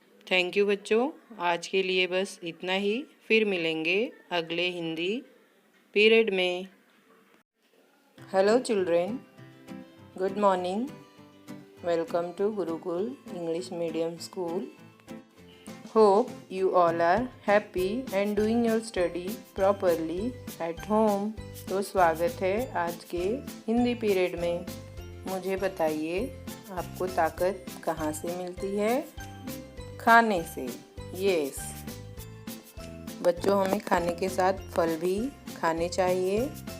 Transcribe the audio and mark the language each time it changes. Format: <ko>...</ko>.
<hi>Thank you बच्चों, आज के लिए बस इतना ही। फिर मिलेंगे अगले हिंदी पीरियड में।</hi> <en>Hello children, good morning. Welcome to Gurukul English medium school. Hope you all are happy and doing your study properly at home।</en> <hi>तो स्वागत है आज के हिंदी पीरियड में। मुझे बताइए, आपको ताकत कहाँ से मिलती है? खाने से। यस बच्चों, हमें खाने के साथ फल भी खाने चाहिए।</hi>